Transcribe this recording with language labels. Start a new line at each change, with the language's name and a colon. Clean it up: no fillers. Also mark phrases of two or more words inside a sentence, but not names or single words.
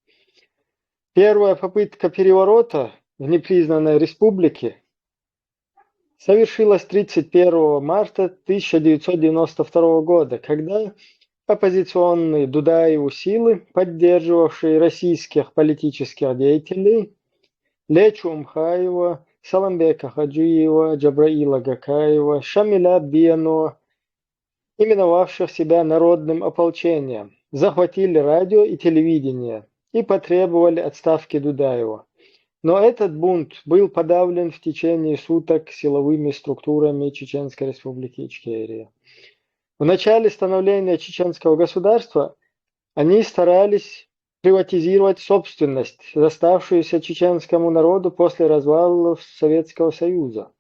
Russian: Первая попытка переворота в непризнанной республике совершилась 31 марта 1992 года, когда оппозиционные Дудаеву силы, поддерживавшие российских политических деятелей Лечу Умхаева, Саламбека Хаджиева, Джабраила Гакаева, Шамиля Биано, именовавших себя народным ополчением, захватили радио и телевидение и потребовали отставки Дудаева. Но этот бунт был подавлен в течение суток силовыми структурами Чеченской Республики Ичкерия. В начале становления чеченского государства они старались приватизировать собственность, доставшуюся чеченскому народу после развала Советского Союза.